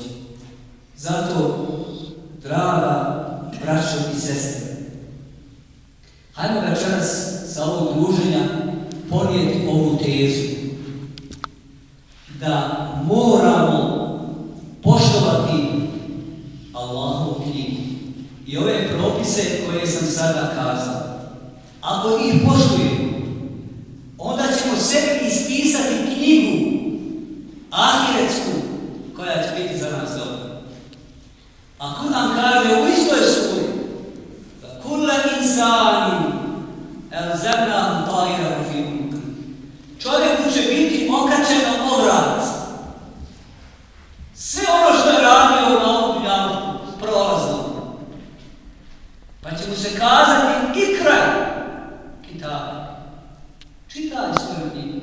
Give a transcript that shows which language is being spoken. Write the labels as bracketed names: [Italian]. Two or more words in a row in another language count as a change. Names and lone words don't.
[Bosnian] Zato, draga braćo i sestre, hajmo večeras sa ovog druženja ponijeti ovu tezu da moramo poštovati Allahovu knjigu i ove propise koje sam sada kazao. Ako ih poštujemo, onda ćemo sebi ispisati knjigu ahiretsku koja će biti za nas dobra. Ako nam kaže u istoj suri da [Arabic] كل إنسان ألزمناه طائره في عنقه, [Bosnian] čovjeku će biti okačeno o vrat. Sve ono što je radio na ovom dunjalu prolazno. Pa će mu se kazati i kraj kitaba. Čitaj svoju knjigu.